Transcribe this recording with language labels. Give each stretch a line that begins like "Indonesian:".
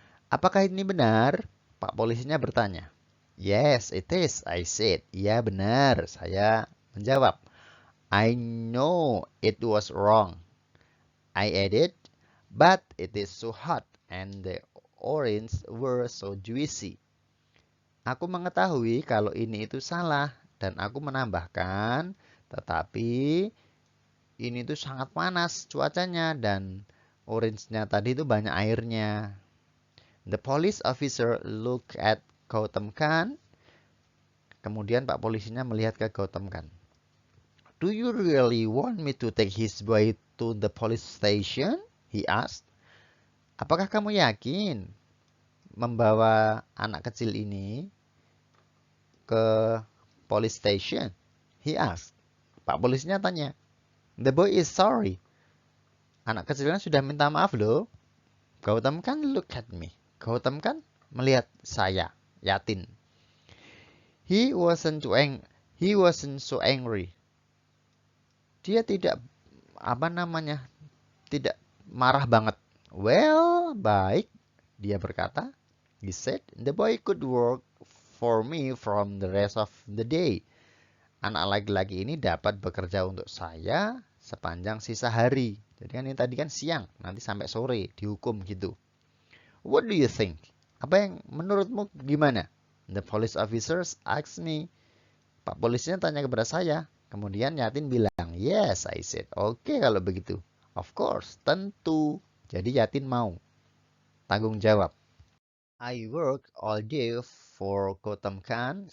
Indonesian: Apakah ini benar? Pak polisinya bertanya.
English: Yes, it is, I said.
Indonesian: Iya benar, saya menjawab.
English: I know it was wrong. I added, but it is so hot and the orange were so juicy.
Indonesian: Aku mengetahui kalau ini itu salah dan aku menambahkan, tetapi ini itu sangat panas cuacanya dan orange-nya tadi itu banyak airnya.
English: The police officer looked at Gautam Khan.
Indonesian: Kemudian Pak polisinya melihat ke Gautam Khan.
English: Do you really want me to take his boy to the police station? He asked.
Indonesian: Apakah kamu yakin membawa anak kecil ini ke police station?
English: He asked.
Indonesian: Pak polisinya tanya.
English: The boy is sorry.
Indonesian: Anak kecilnya sudah minta maaf loh.
English: Gautam Khan look at me.
Indonesian: Gautam Khan melihat saya, Yatin.
English: He wasn't so angry.
Indonesian: Dia tidak tidak marah banget. Well, baik, dia berkata.
English: He said, the boy could work for me from the rest of the day.
Indonesian: Anak laki-laki ini dapat bekerja untuk saya sepanjang sisa hari. Jadi kan ini tadi kan siang, nanti sampai sore dihukum gitu.
English: What do you think?
Indonesian: Apa yang menurutmu gimana?
English: The police officers asked me.
Indonesian: Pak polisinya tanya kepada saya. Kemudian Yatin bilang,
English: yes, I said.
Indonesian: Oke, kalau begitu.
English: Of course,
Indonesian: tentu. Jadi Yatin mau. Tanggung jawab.
English: I work all day for Gautam Khan.